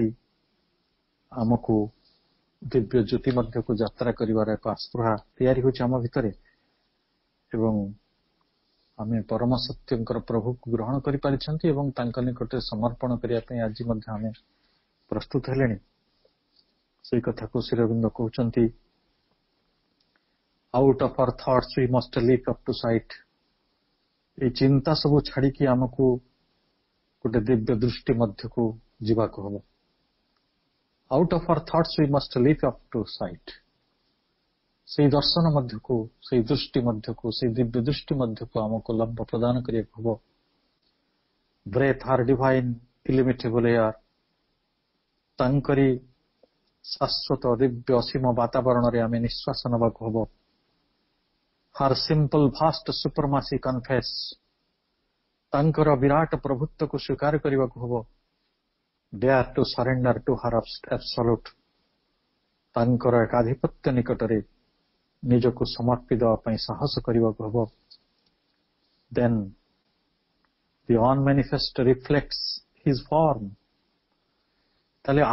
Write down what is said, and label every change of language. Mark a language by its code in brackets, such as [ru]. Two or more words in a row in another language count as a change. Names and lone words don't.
[or] ଆମକୁ ଦିବ୍ୟ ଜ୍ୟୋତି ମଧ୍ୟକୁ ଯାତ୍ରା କରିବାର ଏକ ଆସ୍ପୃହା ତିଆରି ହେଉଛି ଆମ ଭିତରେ ଏବଂ ଆମେ ପରମ ସତ୍ୟଙ୍କର ପ୍ରଭୁକୁ ଗ୍ରହଣ କରିପାରିଛନ୍ତି ଏବଂ ତାଙ୍କ ନିକଟରେ ସମର୍ପଣ କରିବା ପାଇଁ ଆଜି ମଧ୍ୟ ଆମେ ପ୍ରସ୍ତୁତ ହେଲେଣି। ସେଇ କଥାକୁ ଶ୍ରୀ ଅରବିନ୍ଦ କହୁଛନ୍ତି, [en] out of our thoughts we must leap up to sight. [or] ଏଇ ଚିନ୍ତା ସବୁ ଛାଡିକି ଆମକୁ ଗୋଟେ ଦିବ୍ୟ ଦୃଷ୍ଟି ମଧ୍ୟକୁ ଯିବାକୁ ହବ। [en] Out of our thoughts we must leap up to sight. [or] ସେଇ ଦର୍ଶନ ମଧ୍ୟକୁ, ସେଇ ଦୃଷ୍ଟି ମଧ୍ୟକୁ, ସେଇ ଦିବ୍ୟ ଦୃଷ୍ଟି ମଧ୍ୟକୁ ଆମକୁ ଲମ୍ବ ପ୍ରଦାନ କରିବାକୁ ହବ। [en] Breath her divine illimitable air. [or] ତାଙ୍କରି ଶାଶ୍ୱତ ଦିବ୍ୟ ଅସୀମ ବାତାବରଣରେ ଆମେ ନିଶ୍ୱାସ ନେବାକୁ ହବ। [en] Her simple vast supremacy confess. [or] ତାଙ୍କର ବିରାଟ ପ୍ରଭୁତ୍ୱକୁ ସ୍ୱୀକାର କରିବାକୁ ହବ। [en] Dare to surrender to her absolute. [or] ତାଙ୍କର ଏକାଧିପତ୍ୟ ନିକଟରେ ନିଜକୁ ସମର୍ପି ଦେବା ପାଇଁ ସାହସ କରିବାକୁ ହବ। [en] Then the unmanifest reflects his form.